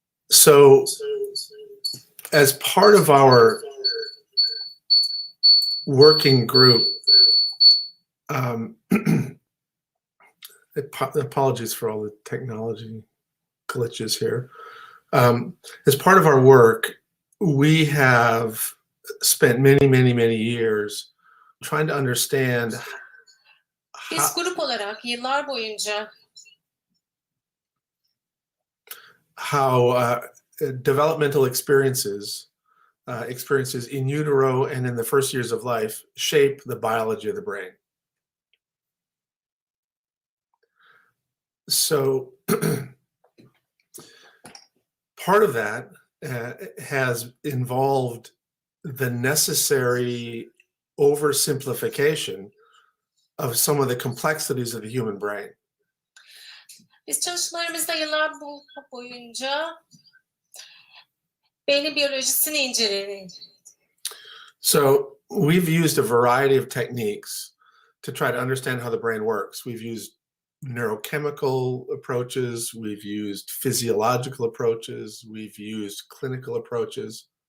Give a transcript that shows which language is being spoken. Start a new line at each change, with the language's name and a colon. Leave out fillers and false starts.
English: So as part of our working group, apologies for all the technology glitches here. As part of our work, we have spent many years trying to understand
Turkish: Biz grup olarak yıllar boyunca
English: how developmental experiences in utero and in the first years of life shape the biology of the brain. So part of that has involved the necessary oversimplification of some of the complexities of the human brain.
Turkish: Biz çalışmalarımızda yıllar boyunca beynin biyolojisini inceledik.
English: So we've used a variety of techniques to try to understand how the brain works. We've used neurochemical approaches, we've used physiological approaches, we've used clinical approaches.